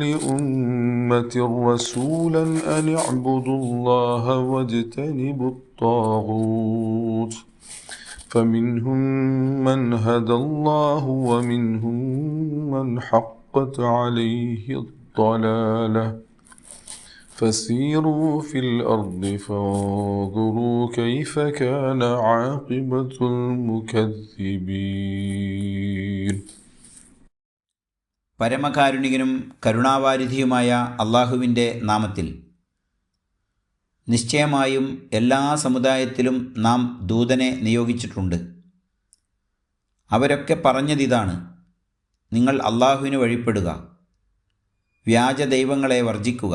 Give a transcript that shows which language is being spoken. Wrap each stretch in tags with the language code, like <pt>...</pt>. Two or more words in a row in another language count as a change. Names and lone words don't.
<ar>أمة رسولا أن اعبدوا الله واجتنبوا الطاغوت فمنهم من هدى الله ومنهم من حقت عليه الضلالة فسيروا في الأرض فانظروا كيف كان عاقبة المكذبين.</ar> <ml>പരമകാരുണികനും കരുണാവാരിധിയുമായ അള്ളാഹുവിൻ്റെ നാമത്തിൽ. നിശ്ചയമായും എല്ലാ സമുദായത്തിലും നാം ദൂതനെ നിയോഗിച്ചിട്ടുണ്ട്. അവരൊക്കെ പറഞ്ഞതിതാണ്: നിങ്ങൾ അള്ളാഹുവിന് വഴിപ്പെടുക, വ്യാജ ദൈവങ്ങളെ വർജിക്കുക.</ml>